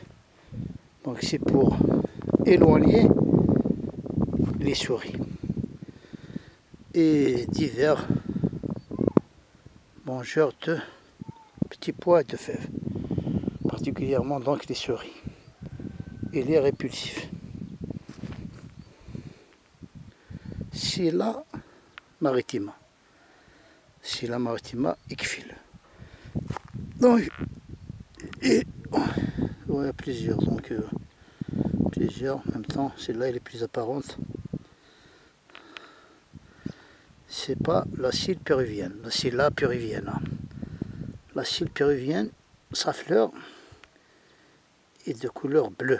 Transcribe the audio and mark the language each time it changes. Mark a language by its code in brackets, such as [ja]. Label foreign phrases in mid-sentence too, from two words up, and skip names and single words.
[fr] Donc c'est pour éloigner les souris et divers mangeurs de petits pois et de fèves, particulièrement donc les souris et les répulsifs. Scilla maritima. Scilla maritima Ichfil. Donc, il y a plusieurs, plusieurs en même temps. Celle-là elle est plus apparente. C'est pas la Scilla péruvienne, la Scilla péruvienne. La Scilla péruvienne, sa fleur est de couleur bleue.